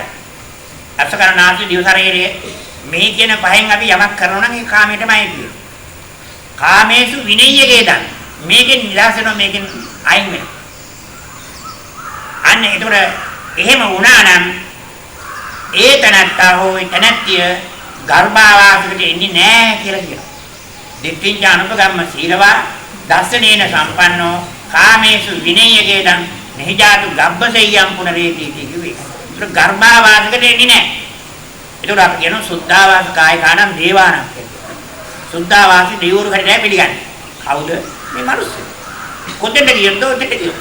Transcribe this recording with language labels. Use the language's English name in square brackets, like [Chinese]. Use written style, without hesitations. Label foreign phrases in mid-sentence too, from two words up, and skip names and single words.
[Sinhala] ඇස කන නාසය දිව ශරීරය මේ කියන පහෙන් අපි යමක් කරනවා නම් ඒ කාමයටමයි කියන්නේ. [Pali] කාමේසු විනය්‍ය ගේදන්. [Sinhala] මේකෙන් නිදහස් වෙනවා මේකෙන් අයින් වෙනවා. අන්න ඒතකොට එහෙම වුණා නම් ඒ තනත්තා හෝ ඒ තනත්තිය ගර්භාවාසයට එන්නේ නැහැ කියලා කියනවා. [Pali] දිට්ඨිංච අනුපගම්ම සීලවා දර්ශනේන සම්පන්නෝ කාමේසු විනය්‍ය ගේදං නහිජාතු ගබ්බසෙය්‍යම් පුනරේති කිව්වේ. [Sinhala] ඒක ගර්භාවාසයට එන්නේ නැහැ. ඒකට අපි කියනවා [Pali] සුද්ධාවාස කායිකානම් දේවානම් [Sinhala] කියලා. සුද්ධාවාසි දෙවිවරු හැටියට පිළිගන්නේ. කවුද? මේ මිනිස්සු. කොතෙන්ද කියද්ද ඔතෙන්ද කියනවා.